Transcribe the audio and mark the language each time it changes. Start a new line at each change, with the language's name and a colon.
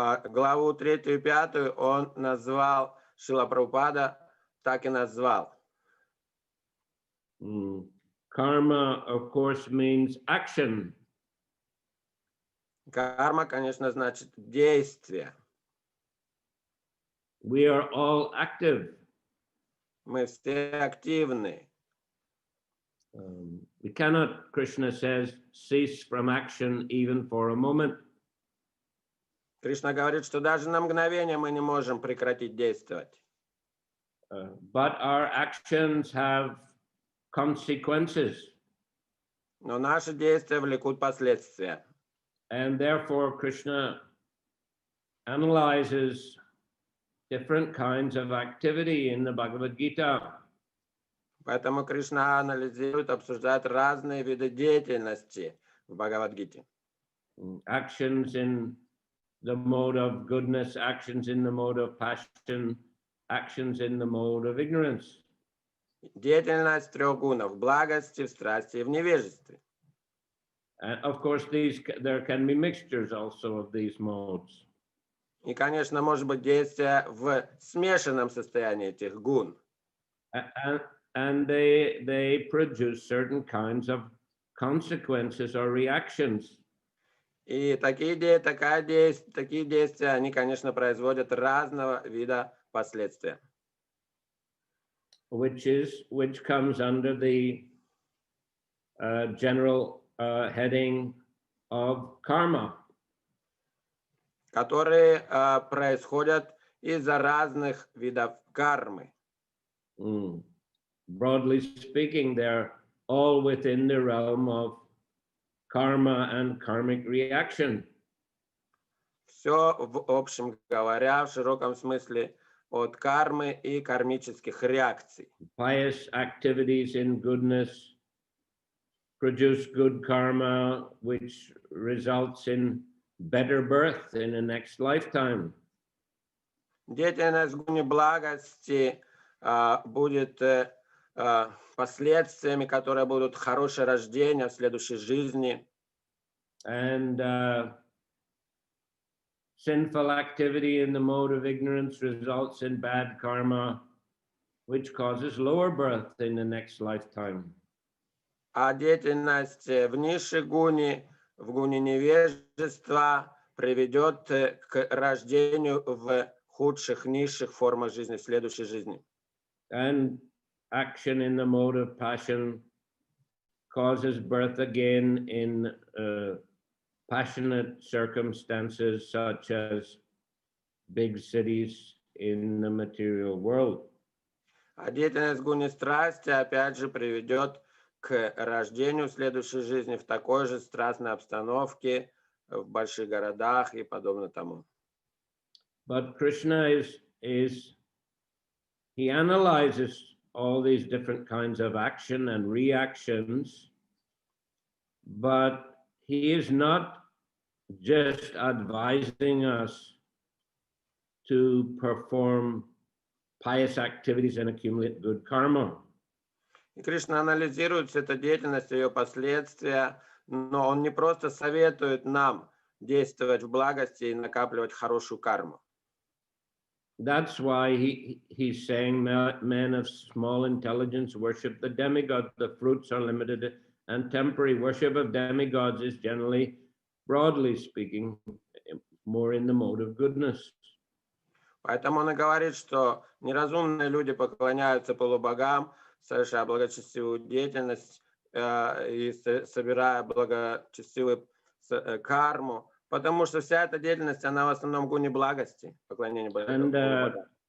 Russian: Главу 3 и 5 он назвал, Шрила Прабхупада так и назвал.
English: Karma, of course, means action.
Russian: Карма, конечно, значит действие.
English: We are all active.
Russian: Мы все активны.
English: We cannot, Krishna says, cease from action even for a moment.
Russian: Кришна говорит, что даже на мгновение мы не можем прекратить действовать.
English: But our actions have consequences.
Russian: Но наши действия влекут последствия.
English: And therefore, Krishna analyzes different kinds of activity in the Bhagavad Gita.
Russian: Поэтому Кришна анализирует, обсуждает разные виды деятельности в Бхагавад-гите.
English: Actions in the mode of goodness, actions in the mode of passion, actions in the mode of ignorance.
Russian: Деятельность трех гунов: в благости, в страсти и в невежестве.
English: And of course, there can be mixtures also of these modes.
Russian: И, конечно, может быть действие в смешанном состоянии этих гун.
English: And they produce certain kinds of consequences or reactions.
Russian: И такие действия, они, конечно, производят разного вида последствия.
English: Which comes under the general heading of karma.
Russian: Которые происходят из-за разных видов кармы.
English: Broadly speaking, they're all within the realm of karma and karmic reaction.
Russian: Все, в общем говоря, в широком смысле, от кармы и кармических реакций.
English: Pious activities in goodness produce good karma, which results in better birth in the next lifetime.
Russian: Деятельность в гуне благости будет последствиями, которые будут хорошее рождение в следующей жизни.
English: And sinful activity in the mode of ignorance results in bad karma, which causes lower birth in the next lifetime.
Russian: А деятельность в низшей гуне, в гуне невежества, приведет к рождению в худших, низших формах жизни, в следующей жизни.
English: And action in the mode of passion causes birth again in passionate circumstances such as big cities in the material world.
Russian: А деятельность в гуне страсти, опять же, приведет к рождению в следующей жизни в такой же страстной обстановке, в больших городах и подобно тому.
English: But Krishna he analyzes all these different kinds of action and reactions, but he is not just advising us to perform pious activities and accumulate good karma.
Russian: И Кришна анализирует всю эту деятельность, ее последствия, но он не просто советует нам действовать в благости и накапливать хорошую карму.
English: That's why he's saying men of small intelligence worship the demigods. The fruits are limited and temporary. Worship of demigods is generally, broadly speaking, more in the mode of goodness.
Russian: Поэтому он и говорит, что неразумные люди поклоняются полубогам, совершая благочестивую деятельность и собирая благочестивую карму. Потому что вся эта деятельность, она в основном в гуне благости, поклонение полубогам.